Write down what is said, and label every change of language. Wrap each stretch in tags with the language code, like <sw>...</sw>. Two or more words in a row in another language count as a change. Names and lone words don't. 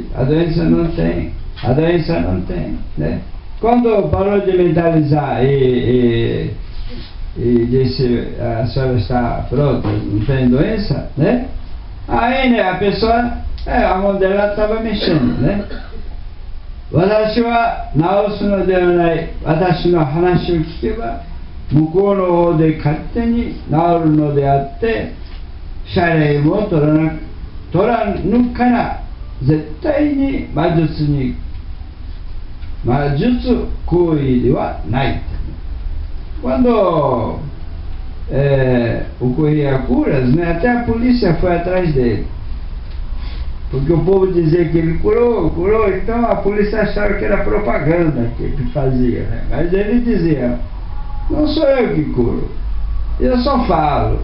<pt>A doença não tem. A doença não tem, né? Quando parou de mentalizar e disse, a senhora está pronta, não tem doença, né? Aí, né, a pessoa, a mão dela estava mexendo, né?</pt> <ja>私は治すのではない、私の話を聞けば向こうの方で勝手に治るのであって、謝礼も取らぬから絶対に魔術行為ではない。</ja> <pt>Quando ocorria curas, né, até a polícia foi atrás dele. Porque o povo dizia que ele curou, então a polícia achava que era propaganda que ele fazia, né? Mas ele dizia, não sou eu que curo, eu só falo.</pt>